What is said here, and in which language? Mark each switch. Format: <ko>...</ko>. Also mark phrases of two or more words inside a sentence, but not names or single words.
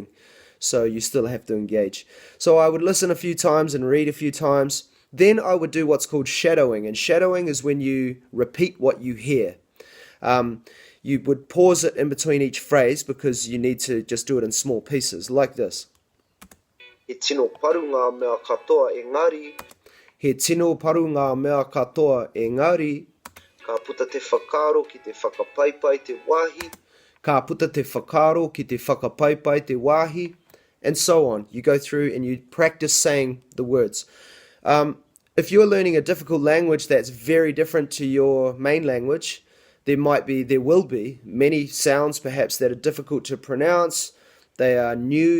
<en>So you still have to engage. So I would listen a few times and read a few times. Then I would do what's called shadowing, and shadowing is when you repeat what you hear. You would pause it in between each phrase because you need to just do it in small pieces, like this.</en> <mi>E tino paru ngā mea katoa engari. He tino paru ngā mea katoa engari. Ka puta te whakaro ki te whakapaipai te wahi. Ka puta te whakaro ki te whakapaipai te wahi.</mi> <en>And so on. You go through and you practice saying the words. If you're learning a difficult language that's very different to your main language, there will be many sounds perhaps that are difficult to pronounce. They are new.</en>